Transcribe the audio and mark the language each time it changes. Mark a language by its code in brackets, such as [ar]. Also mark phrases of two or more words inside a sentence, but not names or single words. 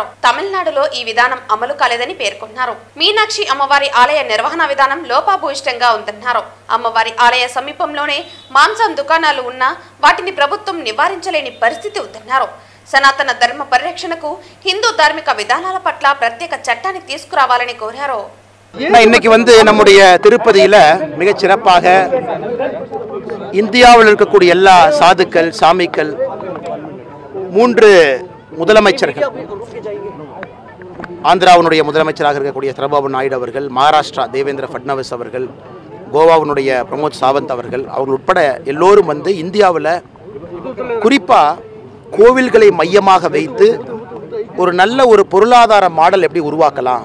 [te] తమిళనాడులో ఈ విధానం అమలు కాలేదని పేర్కొన్నారు. మీనాక్షి అమ్మవారి ఆలయ నిర్వహణ విధానం లోపాభూయిష్టంగా ఉందన్నారు. అమ్మవారి ఆలయ సమీపంలోనే మాంసం దుకాణాలు ఉన్నా వాటిని ప్రభుత్వం నివారించలేని పరిస్థితి ఉందన్నారు. సనాతన ధర్మ పరిరక్షణకు హిందూ ధార్మిక విధానాల పట్ల ప్రత్యేక చట్టాన్ని తీసుకురావాలని కోరారు. [ta] இன்னைக்கு நம்முடைய திருப்பதியில மிகச் சிறப்பாக இந்தியாவில் இருக்கக்கூடிய எல்லா சாதுக்கள் சாமிக்கள் 3 முதலமைச்சர்கள், ஆந்திராவுடைய முதலமைச்சராக இருக்கக்கூடிய சந்திரபாபு நாயுடு அவர்கள், மகாராஷ்டிரா தேவேந்திர ஃபட்னவிஸ் அவர்கள், கோவாவுடைய பிரமோத் சாவந்த் அவர்கள் உட்பட எல்லோரும் இந்தியாவில் குறிப்பாக கோவில்களை மையமாக வைத்து ஒரு நல்ல ஒரு பொருளாதார மாடல் எப்படி உருவாக்கலாம்.